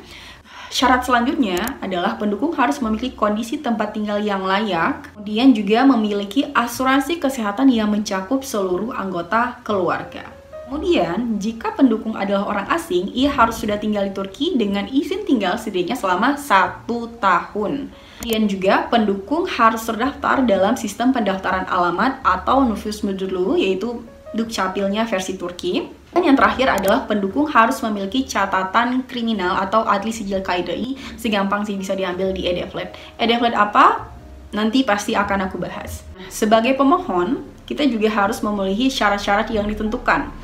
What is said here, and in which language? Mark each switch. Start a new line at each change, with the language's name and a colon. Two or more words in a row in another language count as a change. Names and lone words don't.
Indonesian: Syarat selanjutnya adalah pendukung harus memiliki kondisi tempat tinggal yang layak, kemudian juga memiliki asuransi kesehatan yang mencakup seluruh anggota keluarga. Kemudian, jika pendukung adalah orang asing, ia harus sudah tinggal di Turki dengan izin tinggal setidaknya selama 1 tahun. Kemudian juga, pendukung harus terdaftar dalam sistem pendaftaran alamat atau
Turkish: nüfus müdürlüğü,
Indonesian: yaitu Dukcapilnya versi Turki. Dan yang terakhir adalah pendukung harus memiliki catatan kriminal atau
Turkish: adli sijil KIDI,
Indonesian: segampang sih bisa diambil di E-Devlet. E-Devlet apa? Nanti pasti akan aku bahas. Sebagai pemohon, kita juga harus memenuhi syarat-syarat yang ditentukan.